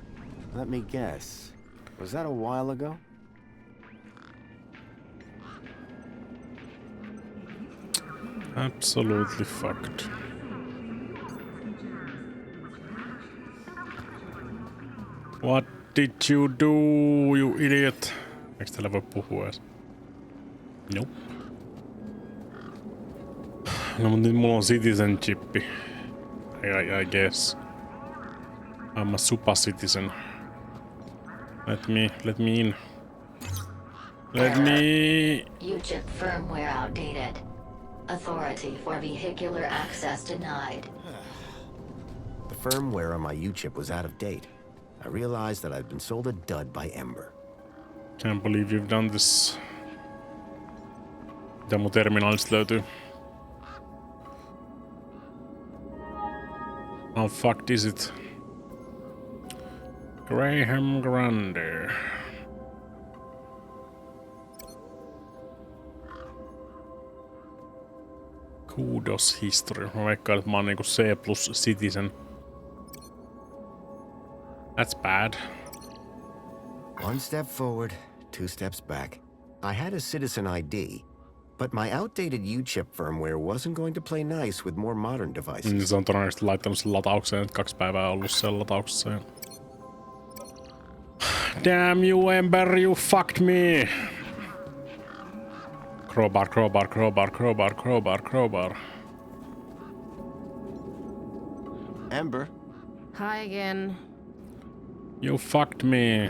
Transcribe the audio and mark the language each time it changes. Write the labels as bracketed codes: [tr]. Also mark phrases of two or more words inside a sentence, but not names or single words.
[en] Let me guess. Was that a while ago? Absolutely fucked. What did you do, you idiot? [fi] Eikö täällä voi puhua edes? [en] Nope. [fi] No mut nyt mulla on citizenshippi. [en] I guess. I'm a super citizen. Let me in. Let me... UChip firmware outdated. Authority for vehicular access denied. The firmware on my UChip was out of date. I realized that I'd been sold a dud by Ember. Can't believe you've done this. [fi] Mitä mun terminaalista löytyy? [en] How fucked is it? Graham Grande. Kudos history. [fi] Mä veikkaan, että mä oon niinku C+ citizen. [en] That's bad. One step forward, two steps back. I had a citizen ID, but my outdated UChip firmware wasn't going to play nice with more modern devices. [fi] Se on todennäköisesti laittanut sen lataukseen, 2 päivää ollut sen latauksessa. [en] Damn you, Ember, you fucked me! Crowbar, crowbar, crowbar, crowbar, crowbar, crowbar. Ember? Hi again. You fucked me.